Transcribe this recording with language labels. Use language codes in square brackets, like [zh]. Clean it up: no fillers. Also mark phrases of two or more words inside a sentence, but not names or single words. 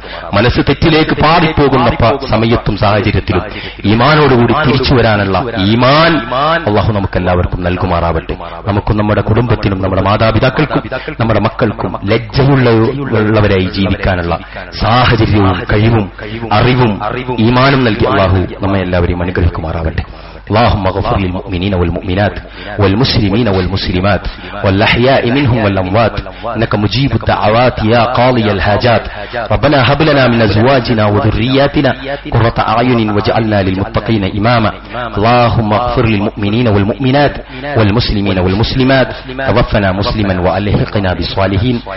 [ml] മനസ്സ് തെറ്റിലേക്ക് പാടിപ്പോകുന്ന സമയത്തും സാഹചര്യത്തിലും ഈമാനോടുകൂടി തിരിച്ചു വരാനുള്ള ഈമാൻ അല്ലാഹു നമുക്കെല്ലാവർക്കും നൽകുമാറാവട്ടെ. നമുക്കും നമ്മുടെ കുടുംബത്തിനും നമ്മുടെ മാതാപിതാക്കൾക്കും നമ്മുടെ മക്കൾക്കും ലജ്ജയുള്ളവരായി ജീവിക്കാനുള്ള സാഹചര്യവും കഴിവും അറിവും ഈമാനും നൽകി അല്ലാഹു നമ്മെ എല്ലാവരെയും അനുഗ്രഹിക്കുമാറാവട്ടെ. [ar] اللهم اغفر للمؤمنين والمؤمنات والمسلمين والمسلمات والأحياء منهم والأموات إنك مجيب الدعوات يا قاضي الحاجات. ربنا هب لنا من أزواجنا وذرياتنا قرة أعين واجعلنا للمتقين إماما. اللهم اغفر للمؤمنين والمؤمنات والمسلمين والمسلمات توفنا مسلما وألحقنا بالصالحين.